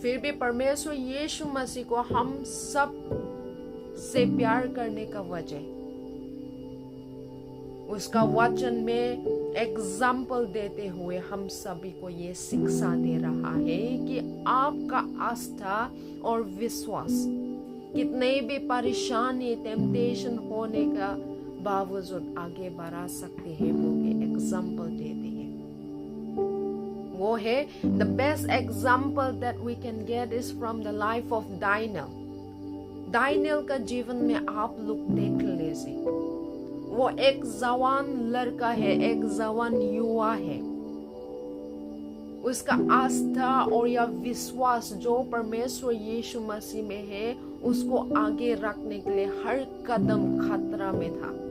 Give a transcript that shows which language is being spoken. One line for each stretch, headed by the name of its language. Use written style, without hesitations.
Hindi: फिर भी परमेश्वर यीशु मसीह को हम सब से प्यार करने का वजह उसका वचन में एग्जाम्पल देते हुए हम सभी को ये शिक्षा दे रहा है कि आपका आस्था और विश्वास कितने भी परेशानी, टेम्पटेशन होने का बावजूद आगे बढ़ा सकते हैं, वो एग्जाम्पल देते हैं। वो है
English: the best example that we can get is from the life of Daniel.
Hindi: Daniel का जीवन में आप लोग देख लीजिए, वो एक जवान लड़का है, एक जवान युवा है। उसका आस्था और यह विश्वास जो परमेश्वर यीशु मसीह में है उसको आगे रखने के लिए हर कदम खतरा में था।